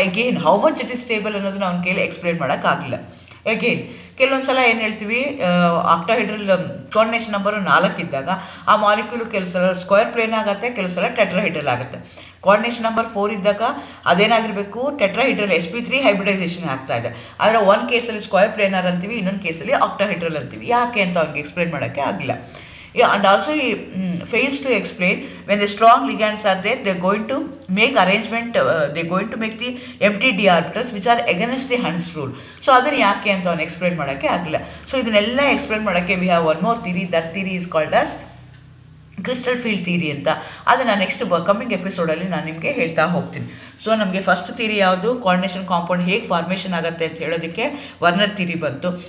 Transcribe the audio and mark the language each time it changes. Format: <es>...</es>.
<en>again how much it is stable</en> <kn>ಅನ್ನೋದನ್ನ ಅವ್ನ ಕೈಲಿ ಎಕ್ಸ್ಪ್ಲೇನ್ ಮಾಡೋಕ್ಕಾಗಲಿಲ್ಲ. ಅಗೇನ್ ಕೆಲವೊಂದು ಸಲ ಏನು ಹೇಳ್ತೀವಿ, ಆಕ್ಟಾಹೆಡ್ರಲ್ ಕೋಆರ್ಡಿನೇಷನ್ ನಂಬರು 4 ಇದ್ದಾಗ ಆ ಮಾಲಿಕ್ಯೂಲು ಕೆಲವು ಸಲ ಸ್ಕ್ವೇರ್ ಪ್ಲೇನ್ ಆಗುತ್ತೆ, ಕೆಲವು ಸಲ ಟೆಟ್ರಾಹೆಡ್ರಲ್ ಆಗುತ್ತೆ. ಕೋಆರ್ಡಿನೇಷನ್ ನಂಬರ್ 4 ಇದ್ದಾಗ ಅದೇನಾಗಿರಬೇಕು, ಟೆಟ್ರಾಹೆಡ್ರಲ್ sp3 ಹೈಬ್ರಿಡೈಸೇಷನ್ ಆಗ್ತಾ ಇದೆ. ಆದರೆ ಒಂದು ಕೇಸಲ್ಲಿ ಸ್ಕ್ವೇರ್ ಪ್ಲೇನರ್ ಅಂತೀವಿ, ಇನ್ನೊಂದು ಕೇಸಲ್ಲಿ ಆಕ್ಟಾಹೆಡ್ರಲ್ ಅಂತೀವಿ. ಯಾಕೆ ಅಂತ ಅವ್ನಿಗೆ ಎಕ್ಸ್ಪ್ಲೇನ್ ಮಾಡೋಕ್ಕೆ ಆಗಿಲ್ಲ.</kn> <en>And also he fails to explain when the strong ligands are there, they're going to make arrangement, they're going to make the empty d orbitals which are against the Hund's rule.</en> <kn>So ಅದನ್ನು ಯಾಕೆ ಅಂತ ಅವನು explain ಮಾಡೋಕ್ಕೆ ಆಗಲಿಲ್ಲ. So ಇದನ್ನೆಲ್ಲ explain ಮಾಡೋಕ್ಕೆ</kn> <en>we have one more theory, that theory is called as crystal field theory</en> <kn>ಅಂತ. ಅದನ್ನು ನೆಕ್ಸ್ಟ್ ಕಮ್ಮಿಂಗ್ ಎಪಿಸೋಡಲ್ಲಿ ನಾನು ನಿಮಗೆ ಹೇಳ್ತಾ ಹೋಗ್ತೀನಿ. ಸೊ ನಮಗೆ ಫಸ್ಟ್ ಥಿಯರಿ ಯಾವುದು, ಕೋಆರ್ಡಿನೇಷನ್ ಕಾಂಪೌಂಡ್ ಹೇಗೆ ಫಾರ್ಮೇಷನ್ ಆಗುತ್ತೆ ಅಂತ ಹೇಳೋದಕ್ಕೆ ವರ್ನರ್ ಥಿಯರಿ ಬಂತು.</kn>